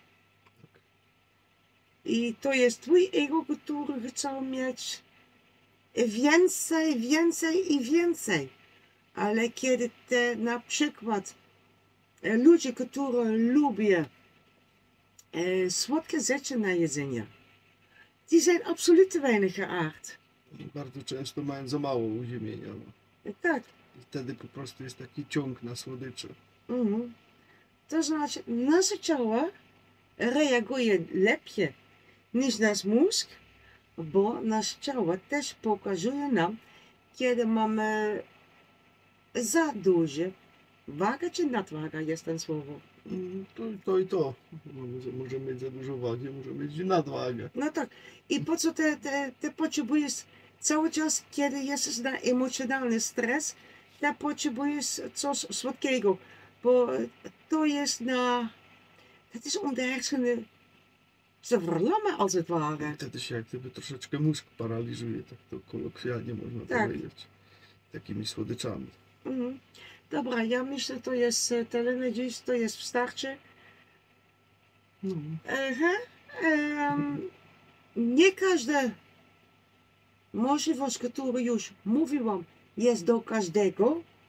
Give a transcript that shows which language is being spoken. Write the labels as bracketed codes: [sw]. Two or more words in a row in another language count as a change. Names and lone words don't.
[pl] I to jest twój ego, który chce mieć więcej. Ale kiedy te na przykład ludzie, którzy lubią słodkie rzeczy na jedzenie, [nl] die zijn absoluut te weinig geaard. [pl] Bardzo często mają za mało uziemienia. No. Tak. I wtedy po prostu jest taki ciąg na słodycze. To znaczy, nasze ciało reaguje lepiej niż nasz mózg, bo nasze ciało też pokazuje nam, kiedy mamy za duże waga czy nadwaga jest ten słowo. To i to. Możemy mieć za dużo wagi, możemy mieć nadwagę. No tak. I po co ty potrzebujesz cały czas, kiedy jesteś na emocjonalny stres, ty potrzebujesz coś słodkiego, bo to jest [nl] om de hersenen te verlammen als het ware. [pl] Wtedy się jak gdyby troszeczkę mózg paraliżuje, tak to kolokwialnie można Tak. powiedzieć. Takimi słodyczami. Dobra, ja myślę, to jest tyle na dziś, to jest wystarczy. Nie każda możliwość, którą już mówiłam, jest do każdego.